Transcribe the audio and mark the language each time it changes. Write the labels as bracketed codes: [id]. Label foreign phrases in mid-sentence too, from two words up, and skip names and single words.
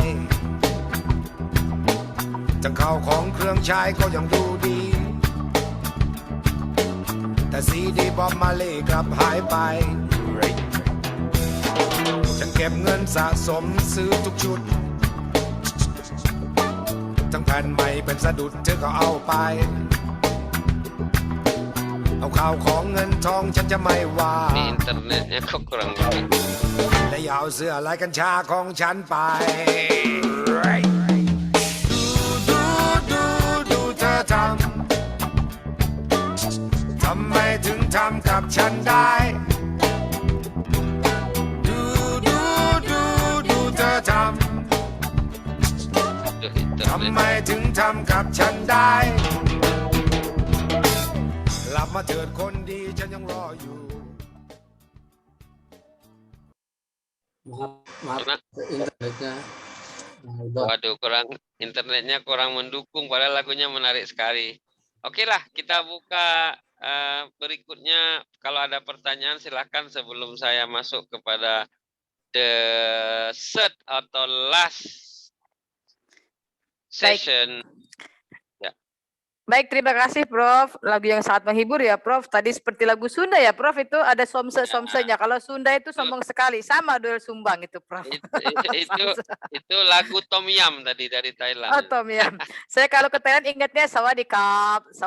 [th] ทั้งข้าวของเครื่องใช้ก็ยังดูดี แต่ซีดีบอบมาเล่กลับหายไป ฉันเก็บเงินสะสมซื้อทุกชุด ทั้งแผ่นใหม่เป็นสะดุดเธอก็เอาไป เอาข่าวของเงินทองฉันจะไม่ว่า [id] Ini internetnya kok kurang banget. [th] และอย่าเอาเสื้อลายกัญชาของฉันไป ดูเธอทำไมถึงทำกับฉันได้ ดูเธอทำไมถึงทำกับฉันได้กลับมาเถิดคนดีฉันยังรออยู่ [id] Maaf internetnya. Udah. Waduh, internetnya kurang mendukung, padahal lagunya menarik sekali. Oke lah, kita buka berikutnya. Kalau ada pertanyaan silahkan sebelum saya masuk kepada [en] the third [id] atau last session. Baik, terima kasih Prof. Lagu yang sangat menghibur ya Prof. Tadi seperti lagu Sunda ya Prof, itu ada somse-somsenya. Kalau Sunda itu sombong sekali, sama Doel Sumbang itu Prof. Itu lagu Tom Yam tadi dari Thailand. Oh, Tom Yam. Saya kalau ke Thailand ingatnya sawadikap.